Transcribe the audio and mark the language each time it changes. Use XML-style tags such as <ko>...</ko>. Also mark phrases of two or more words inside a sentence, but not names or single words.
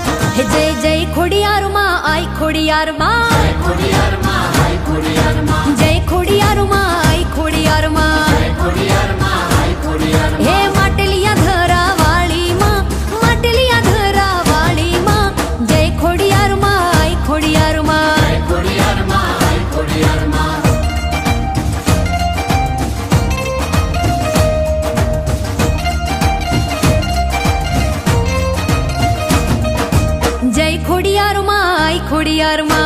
<hi>हे जय जय खोडियार माँ आई खोडियार माँ, जय खोडियार माँ आई खोडियार माँ, जय खोडियार माँ आई खोडियार माँ, जय खोडियार माँ आई खोडियार माँ। हे</hi> <gu>માટલિયા ધરા વાળી माँ, માટલિયા ધરા વાળી माँ,</gu> <hi>जय खोडियार माँ आई खोडियार माँ, जय खोडियार माँ आई खोडियार माँ। जय खोडियार माँ आई खोडियार माँ,</hi>